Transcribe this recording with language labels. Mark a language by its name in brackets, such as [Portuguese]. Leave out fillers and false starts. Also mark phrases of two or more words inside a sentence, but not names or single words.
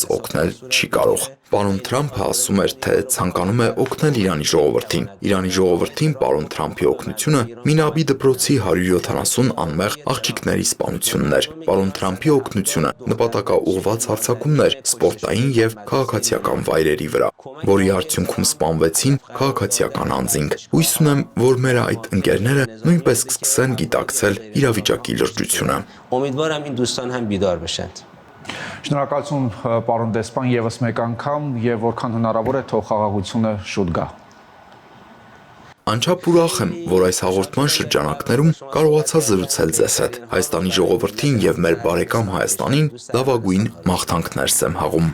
[Armenian] օգնել չի կարող։ Պարոն Թրամփը ասում էր, թե ցանկանում է օգնել Իրանի ժողովրդին։ Իրանի ժողովրդին պարոն Թրամփի օգնությունը Մինաբի դպրոցի 170 անմեղ աղջիկների սպանությունն էր։ Պարոն Թրամփի օգնությունը նպատակաուղղված հարձակումներ սպորտային եւ քաղաքացիական վայրերի վրա, որի արդյունքում սպանվեցին քաղաքացիական անձինք։ Հույս ունեմ, որ մեր այդ ընկերները նույնպես կսկսեն գիտակցել իրավիճակի լրջությունը։ [Persian] امیدوارم این دوستان هم بیدار بشند. [Armenian] Շնորհակալություն պարոն դեսպան եւս մեկ անգամ եւ որքան հնարավոր է թող խաղաղությունը շուտ գա։ Անչափ ուրախ եմ, որ այս հաղորդման շրջանակներում կարողացա զրուցել ձեզ հետ։ Հայաստանի ժողովրդին եւ մեր բարեկամ Հայաստանին լավագույն մաղթանքներ եմ հաղում։